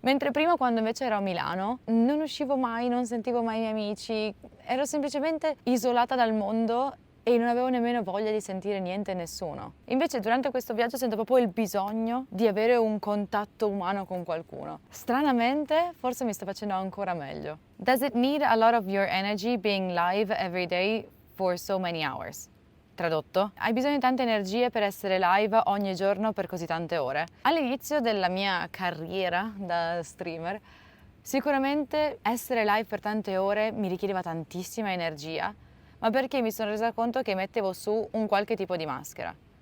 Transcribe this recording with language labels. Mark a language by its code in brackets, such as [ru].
[it] Mentre prima, quando invece ero a Milano, non uscivo mai, non sentivo mai i miei amici, ero semplicemente isolata dal mondo e non avevo nemmeno voglia di sentire niente e nessuno. Invece durante questo viaggio sento proprio il bisogno di avere un contatto umano con qualcuno. Stranamente, forse mi sta facendo ancora meglio. [en] Does it need a lot of your energy being live every day for so many hours? [it] Tradotto, hai bisogno di tante energie per essere live ogni giorno per così tante ore? All'inizio della mia carriera da streamer, sicuramente essere live per tante ore mi richiedeva tantissima energia, ma perché mi sono resa conto che mettevo su un qualche tipo di maschera.